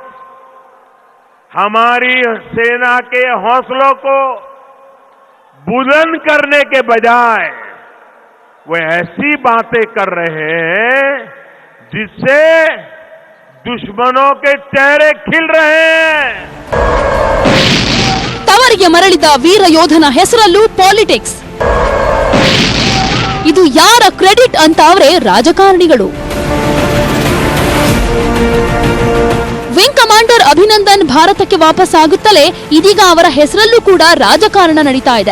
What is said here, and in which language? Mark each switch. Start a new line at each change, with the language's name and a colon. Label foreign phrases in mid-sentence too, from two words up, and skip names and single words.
Hindi: हमारी सेना के हौसलों को बुलंद करने के बजाय वो ऐसी बातें कर रहे हैं जिससे दुश्मनों के चेहरे खिल रहे हैं.
Kannada: ತವರಿಗೆ ಮರಳಿದ ವೀರ ಯೋಧನ ಹೆಸರಲ್ಲೂ ಪಾಲಿಟಿಕ್ಸ್. ಇದು ಯಾರ ಕ್ರೆಡಿಟ್ ಅಂತ ಅವರೇ ರಾಜಕಾರಣಿಗಳು. ವಿಂಗ್ ಕಮಾಂಡರ್ ಅಭಿನಂದನ್ ಭಾರತಕ್ಕೆ ವಾಪಸ್ ಆಗುತ್ತಲೇ ಇದೀಗ ಅವರ ಹೆಸರಲ್ಲೂ ಕೂಡ ರಾಜಕಾರಣ ನಡೀತಾ ಇದೆ.